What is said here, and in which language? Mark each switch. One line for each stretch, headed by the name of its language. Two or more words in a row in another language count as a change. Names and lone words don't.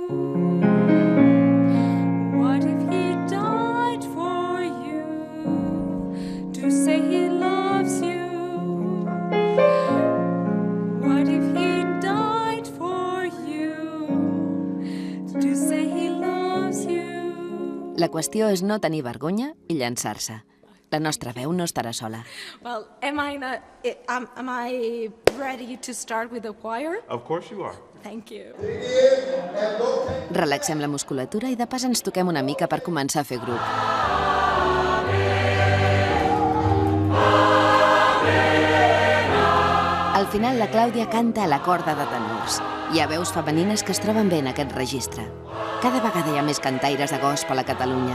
English: What if he died for you to say he loves you? What if he died for you to say he loves you?
Catalan: La qüestió és no tenir vergonya i llançar-se. La nostra veu no estarà sola.
English: Well, am I ready to start with the choir? Of course you are. Thank you.
Catalan: Relaxem la musculatura i de pas ens toquem una mica per començar a fer grup. Al final la Clàudia canta a la corda de tenors. Hi ha veus femenines que es troben bé en aquest registre. Cada vegada hi ha més cantaires de gospel a Catalunya.